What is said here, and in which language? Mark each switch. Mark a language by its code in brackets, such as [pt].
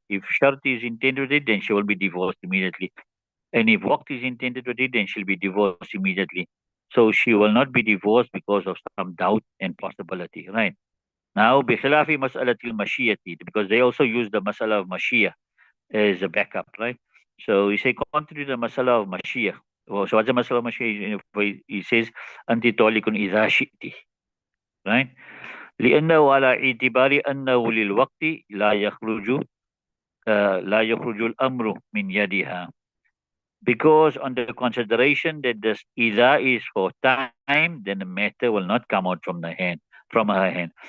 [en] If shart is intended with it, then she will be divorced immediately. And if waqt is intended with it, then she'll be divorced immediately. So she will not be divorced because of some doubt and possibility, right? Now, [ar] بخلاف مسألة المشيئة, [en] because they also use the masala of mashiyah as a backup, right? So we say contrary to the masala of mashiyah. Well, so what's the masala of mashiyah? He says, [ar] أنت طالق إذا شئت, right? لأنه على اعتبار أنه للوقت لا يخرج الأمر من يدها, [en] because on the consideration that this ida is for time, then the matter will not come out from her hand.